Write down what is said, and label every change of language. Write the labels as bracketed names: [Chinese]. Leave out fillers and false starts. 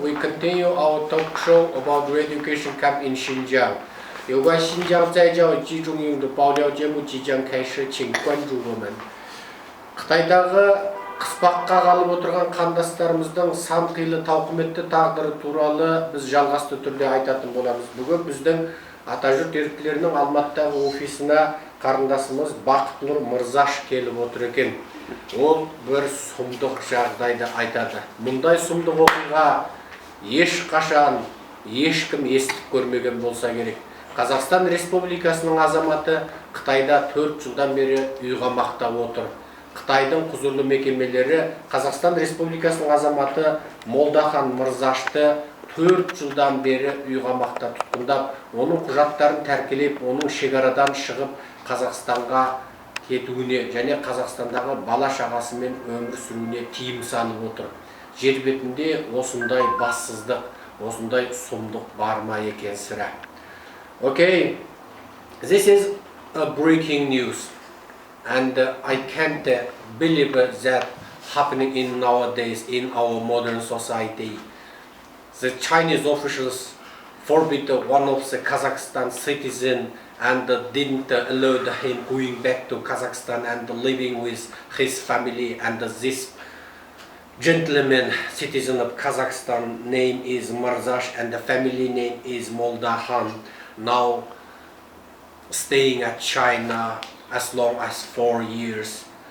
[English] We continue our talk show about re-education camp in Xinjiang. [Chinese] 有关新疆再教育集中营的爆料节目即将开始，请关注我们。 [Kazakh] Қытайдағы қыспаққа қалып отырған қандастарымыздың сан қилы тауқыметті тағдыры туралы біз жалғасты түрде айтатын боламыз. Бүгін біздің Атажұрт еріктілерінің Алматыдағы офисына қарындасымыз Бақытнұр Мырзаш келіп отыр екен. Ол бір сұмдық жағдайды айтады. Мұндай сұмдық оқиға ешқашан ешкім естіп көрмеген болса керек. Қазақстан Республикасының азаматы Қытайда 4 жылдан бері үйқамақта отыр. Қытайдың құзырлы мекемелері Қазақстан Республикасының азаматы Молдахан Мырзашты 4 жылдан бері үйқамақта тұтқындап, оның құжаттарын тәркелеп, оның шекарадан шығып Қазақстанға кетуіне және Қазақстандағы бала шағасымен өмір сүруіне тыйым салып отыр. Жер бетінде осындай бассыздық, осындай сұмдық бар ма екен сірә? [English] Okay, this is a breaking news, and I can't believe that happening in nowadays in our modern society. The Chinese officials forbid one of the Kazakhstan citizen and didn't allow him going back to Kazakhstan and living with his family, and this gentleman citizen of Kazakhstan name is Marzash and the family name is Moldahan, now staying at China as long as 4 years.